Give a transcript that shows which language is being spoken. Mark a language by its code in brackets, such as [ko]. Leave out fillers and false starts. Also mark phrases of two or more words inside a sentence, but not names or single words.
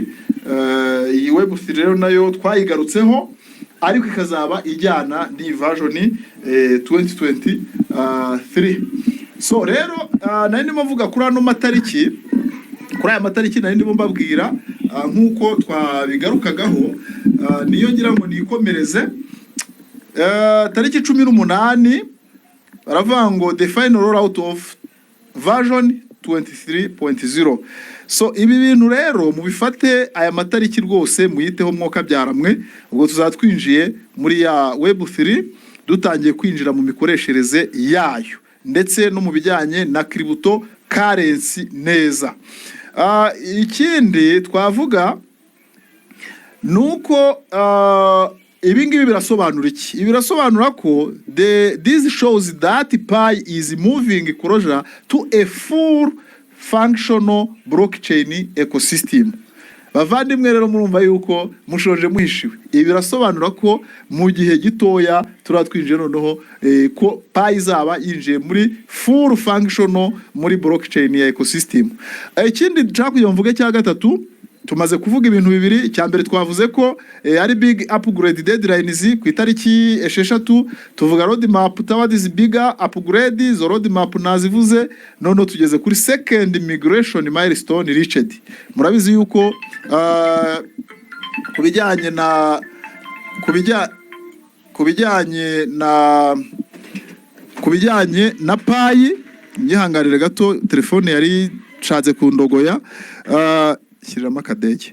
[rw] Iyi web 3 rero nayo twayigarutseho, ariko ikazaba ijyana ni version 2023. So rero nari ndimo mvuga kuri ano matariki, kuri aya matariki nari ndimo mbabwira nkuko twabigarukagaho, niyo ngira ngo nikomereze. Tariki 18 baravuga ngo [en] the final rollout of version 23.0. [rw] So ibi bintu rero mubifate aya matariki rwose muyiteho mwoka byaramwe, ubwo tuzatwinjiye muri ya web 3 dutangiye kwinjira mu mikoreshereze yayo. ndetse no mu bijyanye na [en] crypto currency [rw] neza. Ikindi twavuga nuko ibi ngibi birasobanura iki? Ibi birasobanura ko [en] this shows that Pi is moving closer to a full functional blockchain ecosystem. [rw] Bavandimwe rero murumva yuko mushoje muhishiwe. Ibi birasobanura ko mu gihe gitoya turatwinje noneho ko Pi izaba yinjiye muri [en] full functional [rw] muri blockchain ya ecosystem. Ikindi nshaka kugira mvuge cya gatatu, tumaze kuvuga ibintu bibiri. Cyambere twavuze ko ari [en] big upgrade deadlines [rw] ku itariki 6, tuvuga [en] roadmap towards bigger upgrade. [rw] Zo roadmap nazivuze, none tugeze kuri [en] second migration milestone reached. [rw] Murabizi yuko kubijyanye na Pi, nyihangarire gato telefone yari nshatse kundogoya, shyiramo akadege.